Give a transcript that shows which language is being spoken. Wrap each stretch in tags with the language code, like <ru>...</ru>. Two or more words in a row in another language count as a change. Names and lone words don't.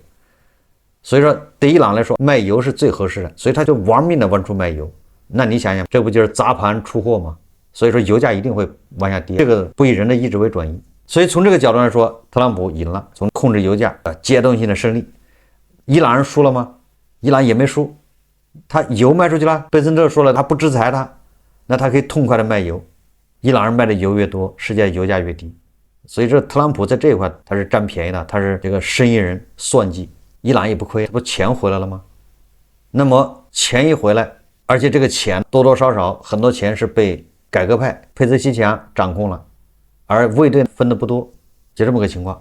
<zh>所以說對伊朗來說賣油是最合適的，所以他就玩命的往出賣油。那你想想，這不就是砸盤出貨嗎？所以說油價一定会往下跌，這個不以人的意志為轉移。所以從這個角度來說，特朗普贏了，從控制油價階段性的勝利。伊朗人輸了嗎？伊朗也沒輸。他油賣出去了，貝森特說了他不制裁他，那他可以痛快的賣油。伊朗人賣的油越多，世界油價越低。所以这特朗普在這一塊他是占便宜的，他是這個生意人算計，伊朗也不虧，不錢回來了嗎？那麼錢一回來， 而且這個錢多多少少很多錢是被改革派佩泽西奇扬掌控了，而卫队分的不多，就這麼個情況。</zh>